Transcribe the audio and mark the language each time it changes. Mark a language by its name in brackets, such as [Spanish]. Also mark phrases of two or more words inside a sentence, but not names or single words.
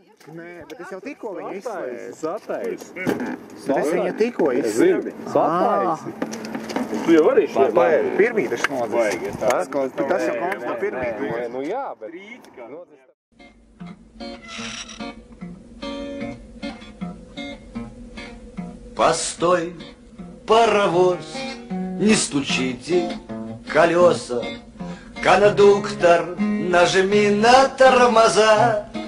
[Latvian] Nē, bet es jau tikko viņu izslēdzu. Sataisi. Bet es viņu tikko izslēdzu. Sataisi. Tu jau arī šeit vajag. Pirmītes nodzis. Tas jau konts no pirmītes. Nu jā, bet... [Russian] Постой, паровоз, не стучите колеса. Кондуктор, нажми на тормоза.